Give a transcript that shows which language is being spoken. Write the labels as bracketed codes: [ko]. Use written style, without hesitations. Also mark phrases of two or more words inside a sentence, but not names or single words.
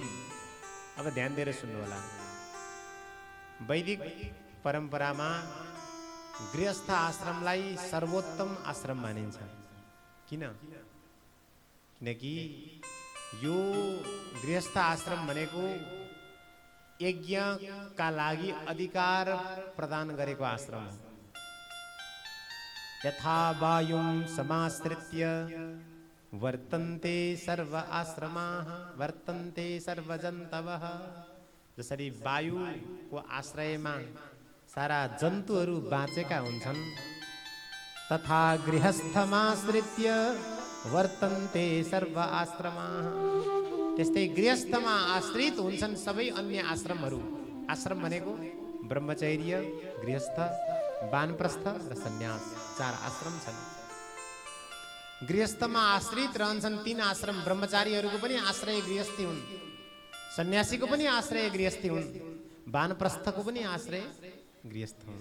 [ne] अब ध्यान दिएर सुन्नु होला। वैदिक परम्परामा गृहस्थ आश्रमलाई सर्वोत्तम आश्रम मानिन्छ। किन? किनकि यो गृहस्थ आश्रम भनेको यज्ञका लागि अधिकार प्रदान गरेको आश्रम हो। [sa] यथा वायुं समाश्रित्य वर्तन्ते सर्व आश्रमाः वर्तन्ते सर्व जन्तवः। [ne] जसरी वायुको आश्रयमा सारा जन्तुहरू बाँचेका हुन्छन्, [sa] तथा गृहस्थमाश्रित्य वर्तन्ते सर्व आश्रमाः। [ne] त्यस्तै गृहस्थमा आश्रित हुन्छन् सबै अन्य आश्रमहरू। आश्रम भनेको ब्रह्मचर्य, गृहस्थ, वानप्रस्थ र सन्यास, 4 आश्रम छन्। गृहस्थमा आश्रित रहन्छन् 3 आश्रम। ब्रह्मचारीहरूको पनि आश्रय गृहस्थी हुन्, सन्यासीको पनि आश्रय गृहस्थी हुन्, वानप्रस्थको पनि आश्रय गृहस्थ हुँ।